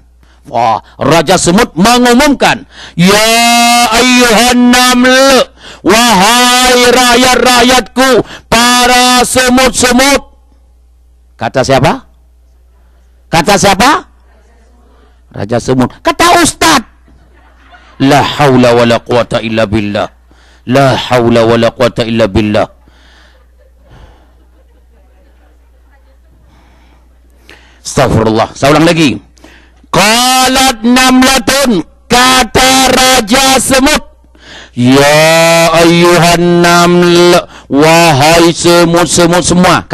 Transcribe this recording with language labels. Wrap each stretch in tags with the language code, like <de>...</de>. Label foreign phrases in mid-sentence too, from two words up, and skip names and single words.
<id>Wah, raja semut mengumumkan,</id> <ar>يا أيها النمل,</ar> <id>wahai rakyat-rakyatku, para semut-semut. Kata siapa? Kata siapa? Raja semut. Kata Ustaz.</id> <ar>لا حول ولا قوة إلا بالله. لا حول ولا قوة إلا بالله.</ar> <id>Astagfirullah. Saya ulang lagi.</id> <ar>قالت نملة,</ar> <id>kata raja semut,</id> <ar>يا أيها النمل,</ar> <id>wahai semut-semut semua.</id>